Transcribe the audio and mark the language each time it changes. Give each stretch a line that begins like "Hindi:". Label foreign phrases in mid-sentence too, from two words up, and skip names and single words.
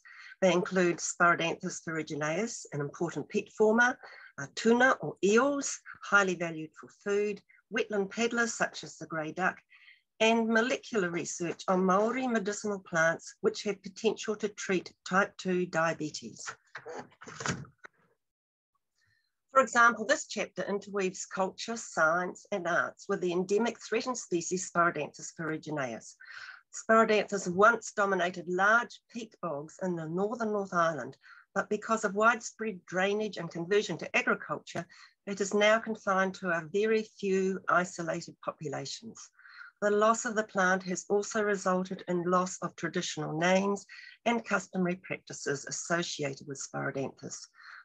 English: They include Sparadanthus ferrugineus, an important pet former, tuna or eels, highly valued for food, wetland paddlers such as the grey duck, and molecular research on Māori medicinal plants which have potential to treat type 2 diabetes. For example, this chapter interweaves culture, science, and arts with the endemic threatened species Sparadanthus ferrugineus. Sparadanthus once dominated large peat bogs in the northern North Island, but because of widespread drainage and conversion to agriculture, it is now confined to a very few isolated populations. The loss of the plant has also resulted in loss of traditional names and customary practices associated with Sparadanthus.